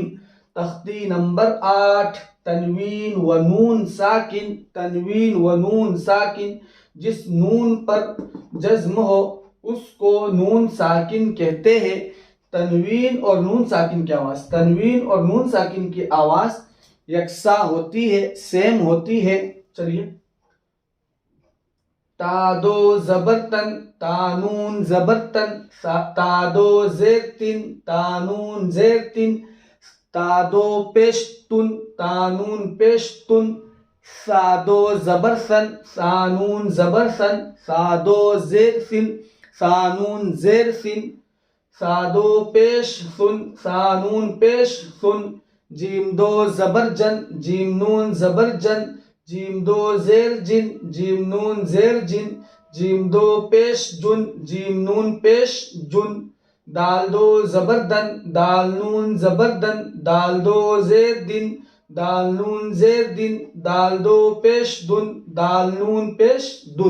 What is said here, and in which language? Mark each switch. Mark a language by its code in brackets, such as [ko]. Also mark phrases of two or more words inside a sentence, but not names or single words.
[ur] تختی نمبر 8، تنوین و نون ساکن، تنوین و نون ساکن، جس نون پر جزم ہو اس کو نون ساکن کہتے ہیں۔ تنوین اور نون ساکن کی آواز، تنوین اور نون ساکن کی آواز یکساں ہوتی ہے، سیم ہوتی ہے۔ چلیے، تا دو زبر تن، تا نون زبر تن، تا دو زیر تن، تا نون زیر تن، تا دو پیش تن، تا نون پیش تن، سا دو زبر سن، سا نون زبر سن، سا دو زیر سن، سا نون زیر سن، سا دو پیش سن، سا نون پیش سن، جیم دو زبر جن، جیم نون زبر جن، جیم دو زیر جن، جیم نون زیر جن، جیم دو پیش جن، جیم نون پیش جن، دال دو زبر دن، دال نون زبر دن، دال دو زیر دن، دال نون زیر دن، دال دو پیش دن، دال نون پیش دن۔